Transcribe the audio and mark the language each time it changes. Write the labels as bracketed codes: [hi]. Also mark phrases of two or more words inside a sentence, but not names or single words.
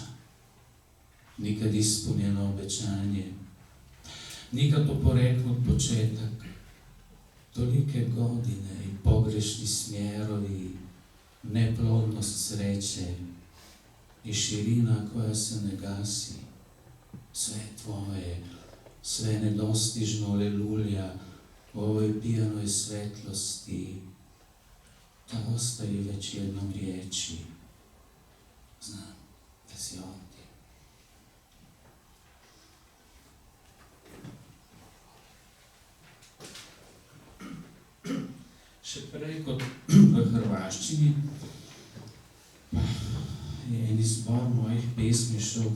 [hr] Nikad ispunjeno obećanje, nikad oporeknut početak, tolike godine i pogrešni smjerovi, neplodnost sreće i širina koja se ne gasi. Sve tvoje, sve nedostižno lelulja u ovoj pijanoj svetlosti, da ostavi već jednom riječi. Znam da si ovdje. [sl] Še prej kot v hrvaščini je en izbor mojih pesmi šel